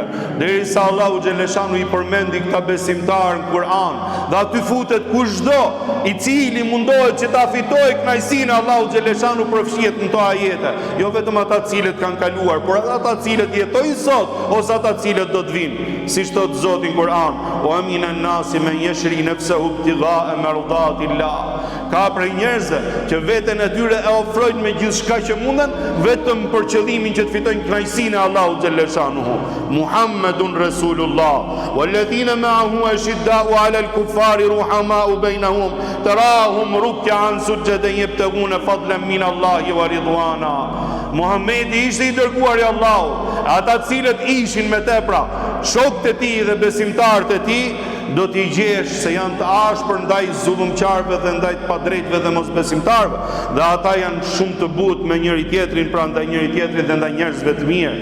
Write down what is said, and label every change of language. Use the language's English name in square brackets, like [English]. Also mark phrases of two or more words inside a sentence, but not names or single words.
[Albanian] Derisa Allahu xhaleshanu i përmendi këta besimtarë në Kur'an, dhe aty futet kushdo i cili mundohet që ta fitojë kënaqësinë e Allahu xhaleshanu përfshihet në këto ajete. Jo vetëm ata të cilët kanë kaluar, por ata të cilët jetojnë sot ose ata të cilët do të vinë. Siç thot Zoti në Kur'an: [Arabic] "ومن الناس من يشري نفسه ابتغاء مرضات الله." [Albanian] Ka prej njerëzve që veten e tyre e ofrojnë me gjithçka që munden, vetëm për qëllimin që të fitojnë kënaqësinë e Allahut xhaleshanuhu. [Arabic] محمد رسول الله والذين معه أشداء على الكفار رحماء بينهم تراهم ركعا سجدا يبتغون فضلا من الله ورضوانا. [Albanian] Muhamedi ishte i dërguar i Allahut. Ata të cilët ishin me tepra shokët e tij dhe besimtarët e tij, do t'i gjesh se janë të ashpër ndaj zullumqarëve dhe ndaj të padrejtëve dhe mosbesimtarëve, dhe ata janë shumë të butë me njëri tjetrin, pra ndaj njëri tjetrit dhe ndaj njerëzve të mirë.